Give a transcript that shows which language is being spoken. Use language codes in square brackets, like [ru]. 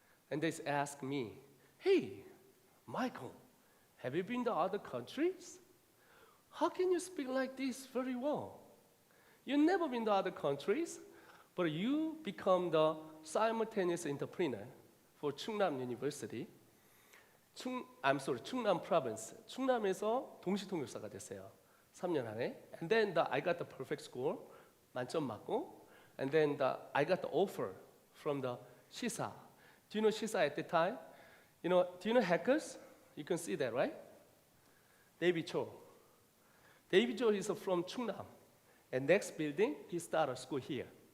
[en] And they asked me, hey, Michael, have you been to other countries? How can you speak like this very well? You've never been to other countries, but you become the simultaneous interpreter for Chungnam University. 충남 province. [ko] 충남에서 동시통역사가 됐어요. 3년 안에. [en] And then I got the perfect score, [ko] 만점 맞고. [en] And then I got the offer from the Shisa. Do you know Shisa at the time? Do you know hackers? You can see that, right? David Cho. David Cho is from Chungnam. And next building, he started school here.